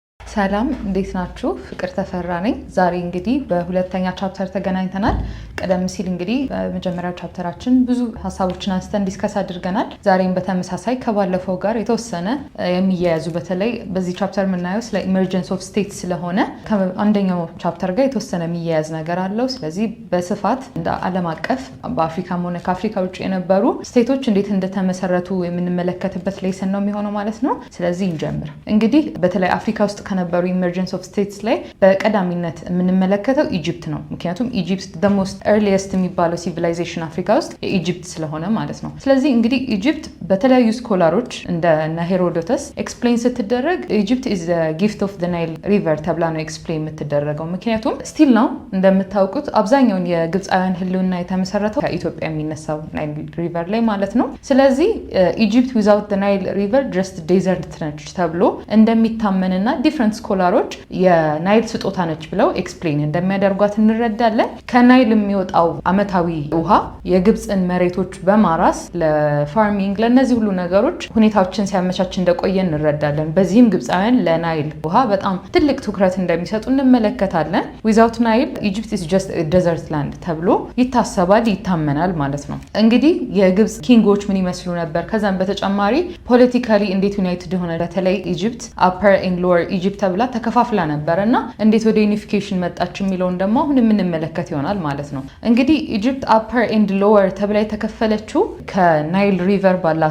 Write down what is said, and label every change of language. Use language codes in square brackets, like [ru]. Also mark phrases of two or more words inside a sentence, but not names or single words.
[am] ሰላም እንዴት ናችሁ? ፍቅር ተፈራ ነኝ። ዛሬ እንግዲህ በሁለተኛ ቻፕተር ተገናኝተናል። ቀደም ሲል እንግዲህ በመጀመሪያው ቻፕተራችን ብዙ ሀሳቦችን አንስተን ዲስከስ አድርገናል። ዛሬም በተመሳሳይ ከባለፈው ጋር የተወሰነ የሚያያዙ በተለይ በዚህ ቻፕተር የምናየው ስለ [en] emergence of state [am] ስለሆነ ከአንደኛው ቻፕተር ጋር የተወሰነ የሚያያዝ ነገር አለው። ስለዚህ በስፋት እንደ ዓለም አቀፍ በአፍሪካም ሆነ ከአፍሪካ ውጭ የነበሩ ስቴቶች እንዴት እንደተመሰረቱ የምንመለከትበት ሌሰን ነው የሚሆነው ማለት ነው። ስለዚህ እንጀምር። እንግዲህ በተለይ አፍሪካ ውስጥ ከነበሩ [en] emergence of states [am] ላይ በቀዳሚነት የምንመለከተው ኢጂፕት ነው። ምክንያቱም ኢጂፕት [en] the most earliest [am] የሚባለው ሲቪላይዜሽን አፍሪካ ውስጥ የኢጂፕት ስለሆነ ማለት ነው። ስለዚህ እንግዲህ ኢጂፕት በተለያዩ ስኮላሮች እንደ ሄሮዶተስ ኤክስፕሌን ስትደረግ ኢጂፕት [en] is the gift of the Nile river [am] ተብላ ነው ኤክስፕሌን የምትደረገው። ምክንያቱም ስቲል ነው እንደምታውቁት አብዛኛውን የግብፃውያን ህልውና የተመሰረተው ከኢትዮጵያ የሚነሳው ናይል ሪቨር ላይ ማለት ነው። ስለዚህ ኢጂፕት without [en] the Nile river just desert [am] ነች ተብሎ እንደሚታመንና ዲፍረንት ስኮላሮች የናይል ስጦታ ነች ብለው ኤክስፕሌን እንደሚያደርጓት እንረዳለን። ከናይል የሚወጣው አመታዊ ውሃ የግብፅን መሬቶች በማራስ ለፋርሚንግ ለነዚህ ሁሉ ነገሮች ሁኔታዎችን ሲያመቻች እንደቆየ እንረዳለን። በዚህም ግብፃውያን ለናይል ውሃ በጣም ትልቅ ትኩረት እንደሚሰጡ እንመለከታለን። [en] without Nile Egypt is just a desert land [am] ተብሎ ይታሰባል፣ ይታመናል ማለት ነው። እንግዲህ የግብፅ ኪንጎች ምን ይመስሉ ነበር? ከዛም በተጨማሪ ፖለቲካሊ እንዴት ዩናይትድ ሆነ? በተለይ ኢጂፕት [en] upper and lower Egypt [am] ተብላ ተከፋፍላ ነበር እና እንዴት ወደ ዩኒፊኬሽን መጣች የሚለውን ደግሞ አሁን የምንመለከት ይሆናል ማለት ነው። እንግዲህ ኢጂፕት [en] upper and lower [am] ተብላ የተከፈለችው ከናይል ሪቨር ባላት